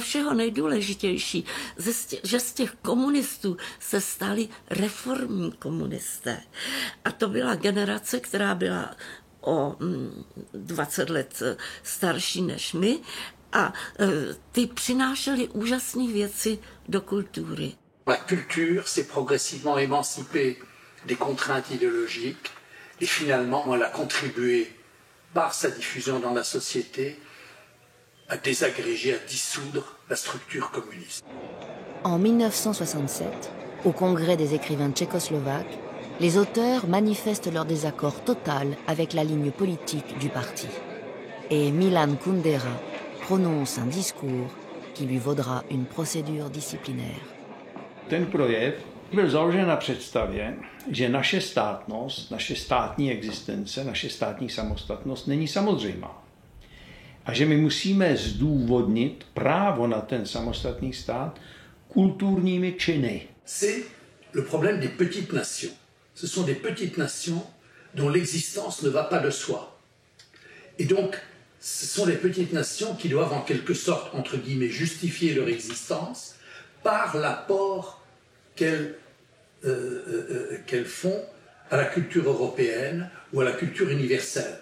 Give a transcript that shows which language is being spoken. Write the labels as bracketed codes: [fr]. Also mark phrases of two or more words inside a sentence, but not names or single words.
[cs] všeho nejdůležitější, že z těch komunistů se stali reformní komunisté. A to byla generace, která byla o 20 let starší než my a ty přinášeli úžasné věci do kultury. [fr] La culture s'est progressivement émancipée des contraintes idéologiques et finalement elle a contribué par sa diffusion dans la société à désagréger, à dissoudre la structure communiste. En 1967, au Congrès des écrivains tchécoslovaques, les auteurs manifestent leur désaccord total avec la ligne politique du parti. Et Milan Kundera prononce un discours qui lui vaudra une procédure disciplinaire. [cs] Ten projev byl založen na představě, že naše státnost, naše státní existence, naše státní samostatnost není samozřejmá. A že my musíme zdůvodnit právo na ten samostatný stát kulturními činy. [fr] C'est le problème des petites nations. Ce sont des petites nations dont l'existence ne va pas de soi. Et donc, ce sont les petites nations qui doivent en quelque sorte, entre guillemets, justifier leur existence par l'apport qu'elles font à la culture européenne ou à la culture universelle.